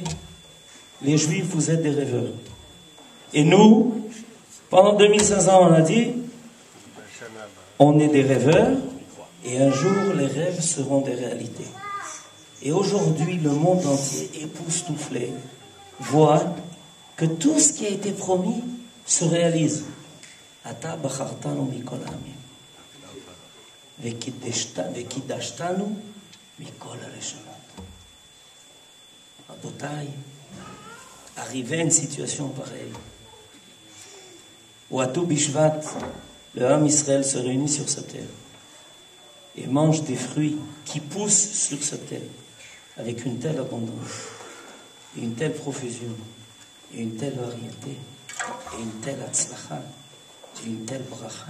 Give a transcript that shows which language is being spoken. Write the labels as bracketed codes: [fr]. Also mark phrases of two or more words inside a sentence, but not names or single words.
[fr] Les Juifs, vous êtes des rêveurs. Et nous, pendant 2500 ans, on a dit, on est des rêveurs, et un jour, les rêves seront des réalités. Et aujourd'hui, le monde entier, époustouflé, voit que tout ce qui a été promis se réalise. [he] אתה בחרתנו מכל העמים. וקדשתנו מכל הלשונות. [fr] Rabotai, arriver à une situation pareille, où à tout Bishvat, le [he] עם ישראל [fr] se réunit sur sa terre et mange des fruits qui poussent sur sa terre avec une telle abondance, et une telle profusion, et une telle variété, et une telle atzlacha, et une telle bracha.